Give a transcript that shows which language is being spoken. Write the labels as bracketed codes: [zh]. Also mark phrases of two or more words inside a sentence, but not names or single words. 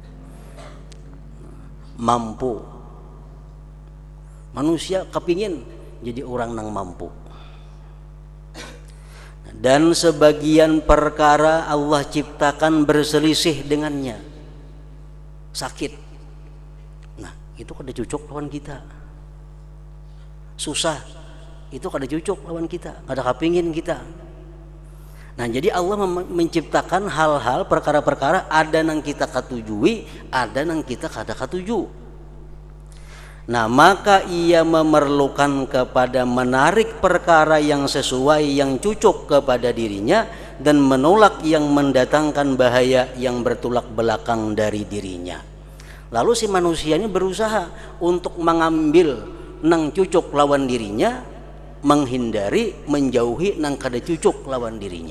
[id] Mampu. Manusia kepingin jadi orang nang mampu. Dan sebagian perkara Allah ciptakan berselisih dengannya, sakit. [bjn] Nah itu kada cocok lawan kita. Susah, itu kada cocok lawan kita, kada kapingin kita. Nah jadi Allah menciptakan hal-hal perkara-perkara ada nang kita katujui, ada nang kita kada katuju. [id] Nah maka ia memerlukan kepada menarik perkara yang sesuai, yang cocok kepada dirinya, dan menolak yang mendatangkan bahaya yang bertolak belakang dari dirinya. [bjn] Lalu si manusia ini berusaha untuk mengambil nang cocok lawan dirinya, menghindari, menjauhi nang kada cocok lawan dirinya.